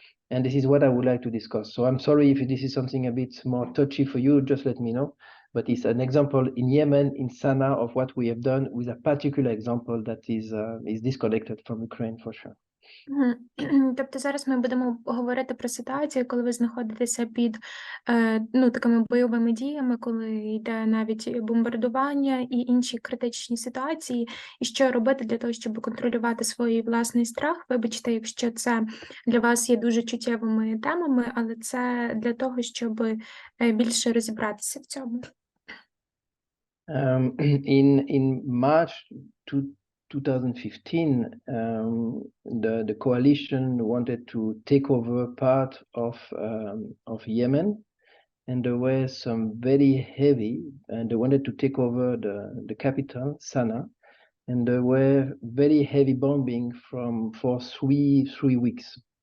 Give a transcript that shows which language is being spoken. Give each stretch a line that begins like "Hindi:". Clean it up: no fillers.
English: And this is what I would like to discuss. So I'm sorry if this is something a bit more touchy for you, just let me know. But it's an example in Yemen, in Sana'a, of what we have done with a particular example that is disconnected from Ukraine for sure.
Ukrainian: Тобто зараз ми будемо говорити про ситуацію, коли ви знаходитеся під такими бойовими діями, коли йде навіть бомбардування і інші критичні ситуації, і що робити для того, щоб контролювати свій власний страх. Вибачте, якщо це для вас є дуже чуттєвими темами, але це для того, щоб більше розібратися в цьому.
English: In March 2015, the coalition wanted to take over part of Yemen, and there were some very heavy, and they wanted to take over the capital, Sana'a, and there were very heavy bombing for three weeks.